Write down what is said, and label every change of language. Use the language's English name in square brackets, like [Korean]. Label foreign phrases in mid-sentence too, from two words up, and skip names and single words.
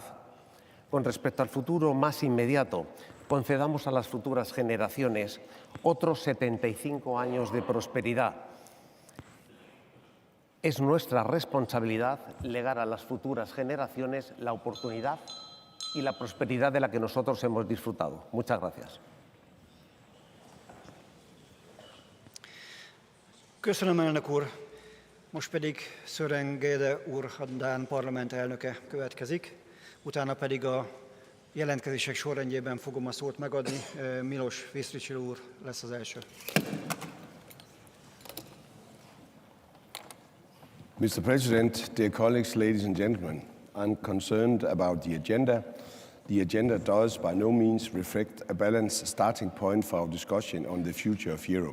[Spanish] Con respecto al futuro más inmediato, concedamos a las futuras generaciones otros 75 años de prosperidad. Es nuestra responsabilidad legar a las futuras generaciones la oportunidad y la prosperidad de la que nosotros hemos disfrutado. Muchas gracias. [Hungarian] Köszönöm, elnök úr. Most pedig Søren Gede úr, a Dán parlament elnöke következik. Utána pedig a jelentkezések sorrendjében fogom a szót megadni. Milos Visztricil úr lesz az első. [English] Mr. President, dear colleagues, ladies and gentlemen, I'm concerned about the agenda. The agenda does by no means reflect a balanced starting point for our discussion on the future of Europe.